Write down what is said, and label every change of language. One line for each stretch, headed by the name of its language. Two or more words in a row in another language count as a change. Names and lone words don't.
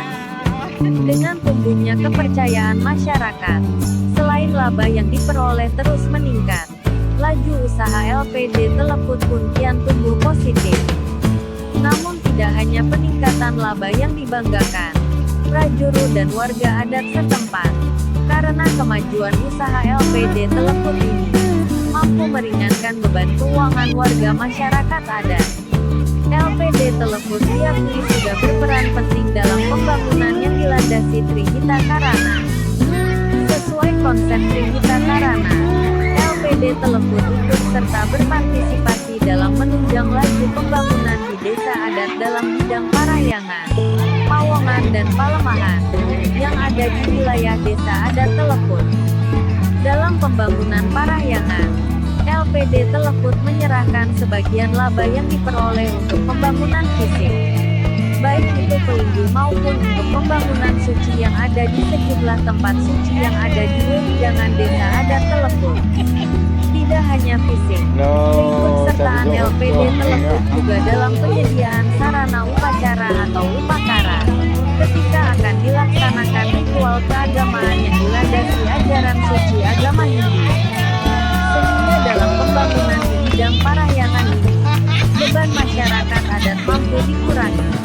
Indonesian: Dengan tumbuhnya kepercayaan masyarakat, selain laba yang diperoleh terus meningkat, laju usaha LPD Teleput pun kian tumbuh positif. Namun tidak hanya peningkatan laba yang dibanggakan prajurit dan warga adat setempat, karena kemajuan usaha LPD Teleput ini mampu meringankan beban keuangan warga masyarakat adat. LPD Teleput diakui sudah berperan penting dalam pembangunan yang dilandasi Trihita Karana. Sesuai konsep Trihita Karana, LPD Teleput ikut serta berpartisipasi dalam menunjang laju pembangunan di desa adat dalam bidang Parahyangan, Pawongan dan Palemahan, yang ada di wilayah desa adat Teleput. Dalam pembangunan Parahyangan, LPD Teleput menyerahkan sebagian laba yang diperoleh untuk pembangunan fisik, baik itu pelinggi maupun untuk pembangunan suci yang ada di sejumlah tempat suci yang ada di wewidangan desa adat Teleput. Tidak hanya fisik, keikutsertaan LPD Teleput juga dalam penyediaan sarana upacara atau upakara, ketika akan dilaksanakan ritual keagamaan yang dilandasi ajaran suci agama Hindu. Sehingga dalam pembangunan di bidang Parahyangan ini, beban masyarakat adat mampu dikurangi.